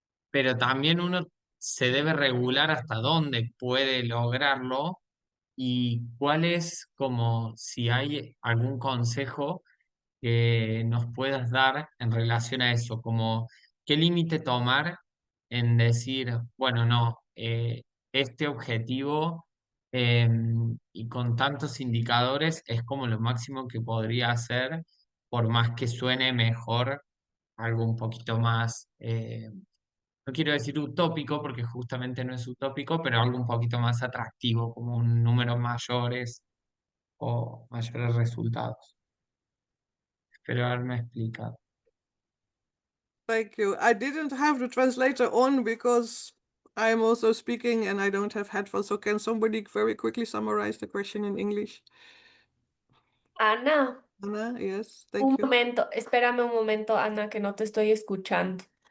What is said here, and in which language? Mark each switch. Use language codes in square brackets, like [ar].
[es] pero también uno se debe regular hasta dónde puede lograrlo y cuál es, como si hay algún consejo que nos puedas dar en relación a eso, como qué límite tomar en decir, bueno, no, este objetivo y con tantos indicadores es como lo máximo que podría hacer, por más que suene mejor algo un poquito más, no quiero decir utópico porque justamente no es utópico, pero algo un poquito más atractivo, como un número mayores o mayores resultados. Espero haberme explicado. [en] Thank you. I didn't have the translator on because I'm also speaking and I don't have headphones. So can somebody very quickly summarize the question in English? Ana, Anna, yes, [es] Un [en] thank you. [es] momento, espérame un momento, Ana, que no te estoy escuchando.